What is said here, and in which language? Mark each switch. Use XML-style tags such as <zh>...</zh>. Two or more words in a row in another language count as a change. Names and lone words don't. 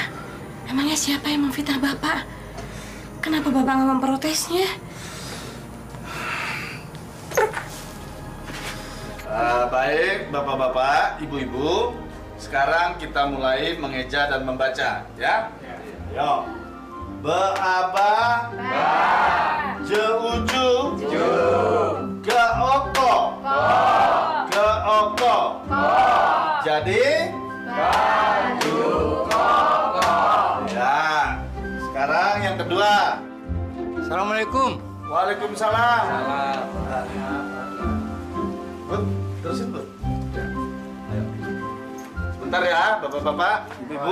<id>Emangnya siapa yang memfitnah Bapak? Kenapa Bapak nggak memprotesnya? Baik, Bapak-bapak, Ibu-ibu. Sekarang kita mulai mengeja dan membaca, ya? Yo. Beaba. Ba. Jeuju. Ju. Geoko. Ko. Geoko. Ko. Jadi? Baju koko. Ya. Sekarang yang kedua. Assalamualaikum. Waalaikumsalam. Bud, terusin, Bud. Sebentar ya, Bapak-bapak, Ibu-ibu.</id>